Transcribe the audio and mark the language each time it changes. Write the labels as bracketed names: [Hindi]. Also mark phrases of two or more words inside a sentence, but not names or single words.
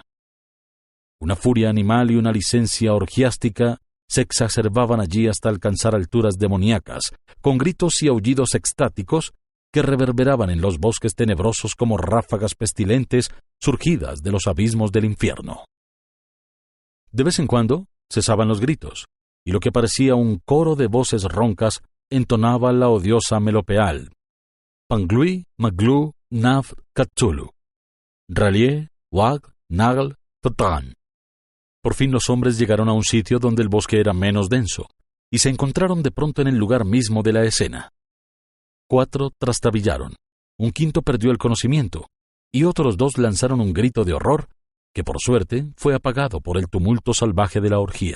[Spanish] Una furia animal y una licencia orgiástica se exacerbaban allí hasta alcanzar alturas demoníacas, con gritos y aullidos extáticos que reverberaban en los bosques tenebrosos como ráfagas pestilentes surgidas de los abismos del infierno. De vez en cuando cesaban los gritos, y lo que parecía un coro de voces roncas entonaba la odiosa melopeal: Panglui, Maglu, Nav, Katsulu, Ralier, Wag, Nagl, Totan. Por fin los hombres llegaron a un sitio donde el bosque era menos denso, y se encontraron de pronto en el lugar mismo de la escena. 4 trastabillaron, un quinto perdió el conocimiento, y otros 2 lanzaron un grito de horror que por suerte fue apagado por el tumulto salvaje de la orgía.